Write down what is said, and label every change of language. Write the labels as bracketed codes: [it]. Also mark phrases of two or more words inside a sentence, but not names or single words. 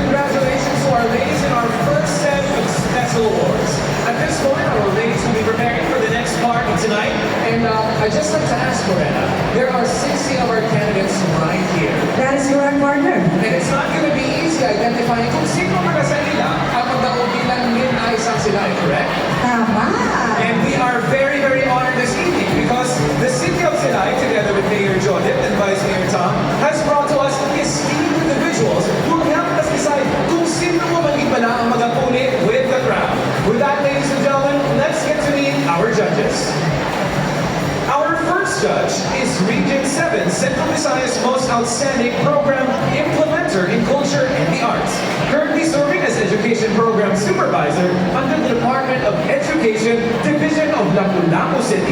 [en] Congratulations to our ladies in our first set of special awards. At this point, our ladies will be preparing for the next part of tonight. And I'd just like to ask Lorena, there are 60 of our candidates right here. That is correct, partner. And it's not gonna be easy identifying [hil] kung sino mga sa nila ang magdaong bilang Lin-Ay sang Silay, [en] correct? [hil] Tama. [en] And we are very, very honored this evening because the city of Silay, together with Mayor Jodip and Vice Mayor Tom, has brought to us esteemed individuals who will help us decide [hil] kung sino mo maging pala ang magapuli [en] with the crowd. With that, ladies and gentlemen, let's get to meet our judges. Our first judge is Region 7, Central Visayas' most outstanding program implementer in culture and the arts. Currently serving as Education Program Supervisor under the Department of Education, Division of Lapu-Lapu City.